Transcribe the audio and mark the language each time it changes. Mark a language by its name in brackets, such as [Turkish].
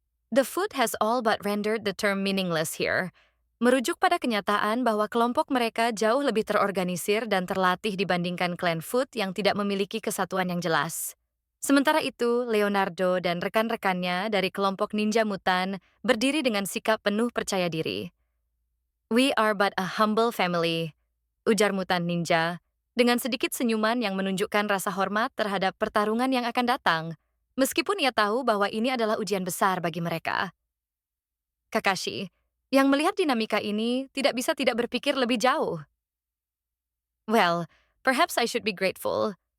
[English] The foot has all but rendered the term meaningless here." [Indonesian] Merujuk pada kenyataan bahwa kelompok mereka jauh lebih terorganisir dan terlatih dibandingkan klan Foot yang tidak memiliki kesatuan yang jelas. Sementara itu, Leonardo dan rekan-rekannya dari kelompok ninja mutan berdiri dengan sikap penuh percaya diri. [English] "We are but a humble family," [Indonesian] ujar mutan ninja, dengan sedikit senyuman yang menunjukkan rasa hormat terhadap pertarungan yang akan datang, meskipun ia tahu bahwa ini adalah ujian besar bagi mereka. Kakashi, yang melihat dinamika ini, tidak bisa tidak berpikir lebih jauh. [English] "Well, perhaps I should be grateful.